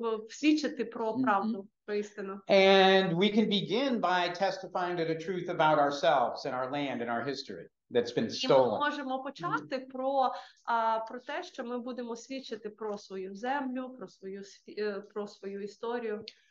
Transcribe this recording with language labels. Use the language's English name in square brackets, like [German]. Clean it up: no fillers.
[Ukrainian] Свідчити про правду, про істину. [English] And we can begin by testifying to the truth about ourselves and our land and our history that's been stolen. [Ukrainian] І ми можемо почати про те, що ми будемо свідчити про свою землю, про свою історію.